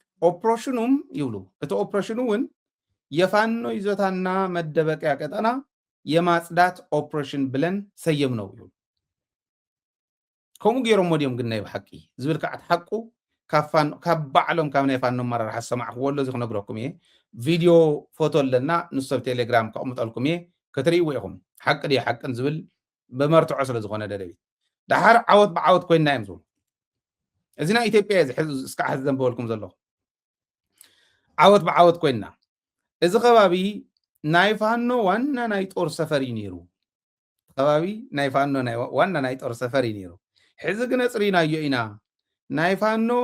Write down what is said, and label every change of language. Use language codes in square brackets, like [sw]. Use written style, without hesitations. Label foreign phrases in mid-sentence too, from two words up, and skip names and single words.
[ti] ኦፕሬሽኑም ይብሉ እቲ ኦፕሬሽኑ እውን [am] የፋኖ ይዞታና መደበቂያ ቀጠና የማጽዳት ኦፕሬሽን ብለን ሰየምነው [ti] እዩ ከምኡ ገይሮም ሞዲዮም ግን ናይ ብሓቂ ዝብል ከዓ ተሓቁ ካብ ባዕሎም ካብ ናይ ፋኖ ኣመራርሓ ዝሰማዕኽዎ ኣሎ እዚ ክነግረኩም እየ ቪድዮ ፎቶ ኣለና ንሱ ኣብ ቴሌግራም ከቕምጠልኩም እየ ክትርእይዎ ኢኹም ሓቂ ድየ ሓቅን ዝብል ብመርትዖ ስለ ዝኾነ ደደቢት ድሓር ዓወት ብዓወት ኮይንና እዮም ዝብሉ እዚ ናይ ኢትዮጵያ እየ እስካዕ ሕዚ ዘንበበልኩም ዘለኹ ዓወት ብዓወት ኮይንና እዚ ከባቢ ናይ ፋኖ ዋና ናይ ጦር ሰፈር እዩ ነይሩ ከባቢ ናይ ፋኖ ዋና ናይ ጦር ሰፈር እዩ ነይሩ ሕዚ ግን ኣፅሪናዮ ኢና ናይ ፋኖ